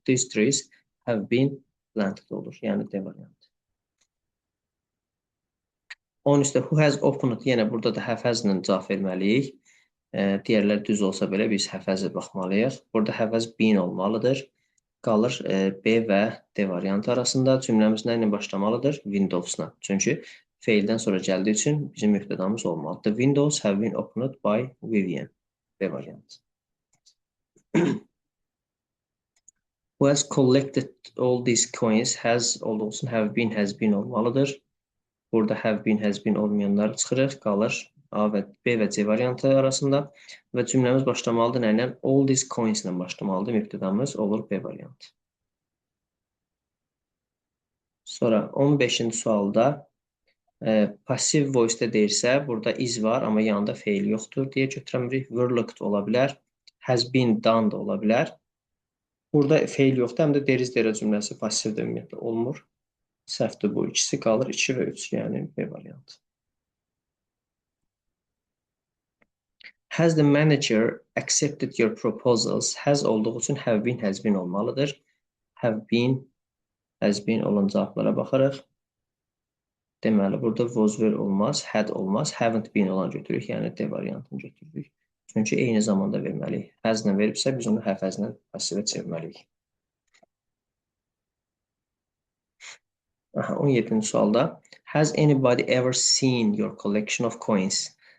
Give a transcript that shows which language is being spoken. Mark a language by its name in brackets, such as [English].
[English] These trees have been planted [Azerbaijani] olur. Yəni D variantı. 10 üstə [English] who has opened, [Azerbaijani] yenə burada da have has-lə cavab verməliyik. Digərlər düz olsa belə biz have has-ə baxmalıyıq. Burada have has been olmalıdır. Qalır B və D variantı arasında. Cümləmiz nə ilə başlamalıdır? Windows-la. Çünki feildən sonra gəldiyi üçün bizim mübtədamız olmalıdır. [English] The windows have been opened by Vivian. [Azerbaijani] B variantı. [English] Who has collected all these coins? [Azerbaijani] Has olduğu üçün have been, has been olmalıdır. Burada have been, has been olmayanları çıxırıq. Qalır A və B və C variantı arasında. Və cümləmiz başlamalıdır nə ilə? [English] All these coins [Azerbaijani] ilə başlamalıdır. Mübtədamız olur B variantı. Sonra 15-ci sualda passiv voice-də deyirsə, burada is var, amma yanında feil yoxdur deyə götürəmirik. [English] Were looked [Azerbaijani] ola bilər. [English] Has been done [Azerbaijani] da ola bilər. Burada feil yoxdur, həm də there is there cümləsi passivdə ümumiyyətlə olmur. Səhvdir bu ikisi, qalır 2 və 3, yəni B variantı. [English] Has the manager accepted your proposals? [Azerbaijani] Has olduğu üçün have been, has been olmalıdır. Have been, has been olan cavablara baxarıq. Deməli, burada was were olmaz, had olmaz, haven't been olan götürürük, yəni D variantını götürürük. Çünki eyni zamanda verməliyik. Has-lə veribsə, biz onu have has-lə passivə çevirməliyik. 17-ci sualda [English] has anybody ever seen your collection of coins?